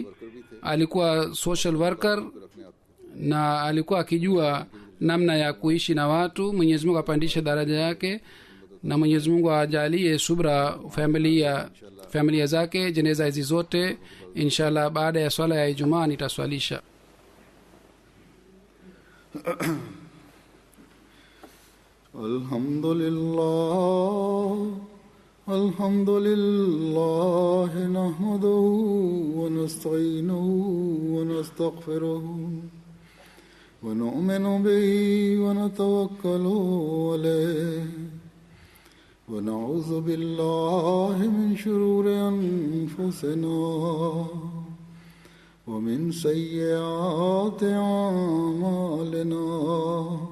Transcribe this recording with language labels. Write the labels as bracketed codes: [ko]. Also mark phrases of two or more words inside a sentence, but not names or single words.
[sw] Alikuwa [en] social worker [sw] na alikuwa akijua namna ya kuishi na watu. Mwenyezi Mungu apandishe daraja yake na Mwenyezi Mungu ajalie subra familia zake. Jeneza hizi zote inshallah baada ya swala ya Ijumaa nitaswalisha. [ar] الحمد لله نحمده ونستعينه و نستغفره ونؤمن به ونتوكل عليه ونعوذ بالله من شرور أنفسنا ومن سيئات أعمالنا.